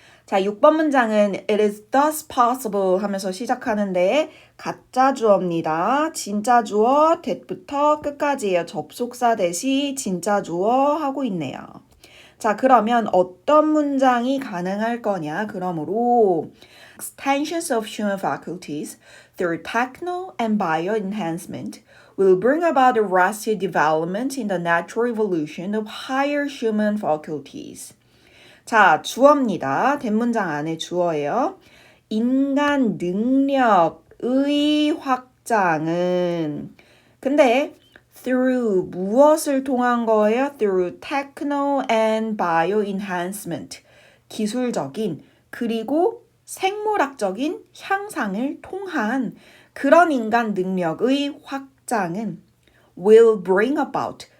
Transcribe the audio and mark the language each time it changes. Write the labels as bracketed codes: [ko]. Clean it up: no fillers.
[ko] 자, 6번 문장은 [en] It is thus possible [ko] 하면서 시작하는데 가짜 주어입니다. 진짜 주어 that부터 끝까지예요. 접속사 대시 진짜 주어 하고 있네요. 자, 그러면 어떤 문장이 가능할 거냐? 그러므로 [en] extensions of human faculties through techno and bio enhancement will bring about a rapid development in the natural evolution of higher human faculties. [ko] 자, 주어입니다. 대문장 안에 주어예요. 인간 능력의 확장은 근데 through 무엇을 통한 거예요? [en] Through techno and bio enhancement. [ko] 기술적인 그리고 생물학적인 향상을 통한 그런 인간 능력의 확장은 [en] will bring about.